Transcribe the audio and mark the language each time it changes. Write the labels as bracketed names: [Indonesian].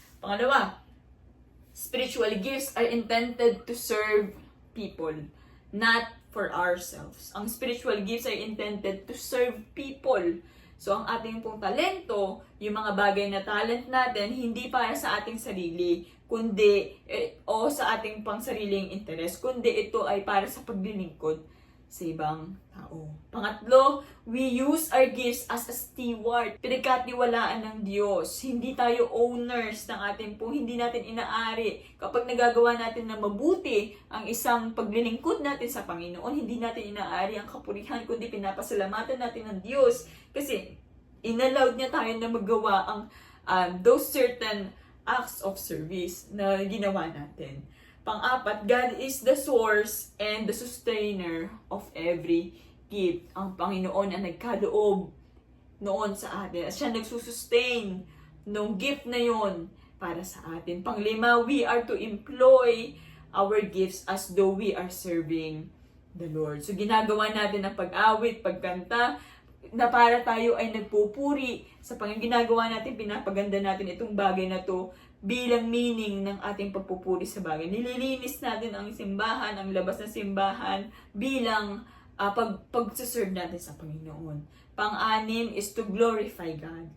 [English] Pangalawa, spiritual gifts are intended to serve people, not for ourselves. Ang spiritual gifts are intended to serve people. [Filipino] So, ang ating pong talento, yung mga bagay na talent natin, hindi para sa ating sarili, kundi, o sa ating pang sariling interes, kundi ito ay para sa paglilingkod sa ibang tao. [English] Pangatlo, we use our gifts as a steward. [Filipino] Pinagkatiwalaan ng Diyos. Hindi tayo owners ng ating po, hindi natin inaari. Kapag nagagawa natin na mabuti ang isang paglilingkod natin sa Panginoon, hindi natin inaari ang kapurihan, kundi pinapasalamatan natin ng Diyos. Kasi, inallowed niya tayo na magawa ang [English] those certain acts of service [Filipino] na ginawa natin. [English] Pang-apat, God is the source and the sustainer of every gift. [Filipino] Ang Panginoon ang nagkaloob noon sa atin. At siya nagsusustain ng gift na yon para sa atin. [English] Panglima, we are to employ our gifts as though we are serving the Lord. [Filipino] So ginagawa natin ang pag-awit, pagkanta, na para tayo ay nagpupuri sa Panginoon. Ginagawa natin, pinapaganda natin itong bagay na to bilang meaning ng ating pagpupuri sa bagay. Nililinis natin ang simbahan, ang labas ng simbahan bilang pag-serve natin sa Panginoon. [English] Pang-anim is to glorify God.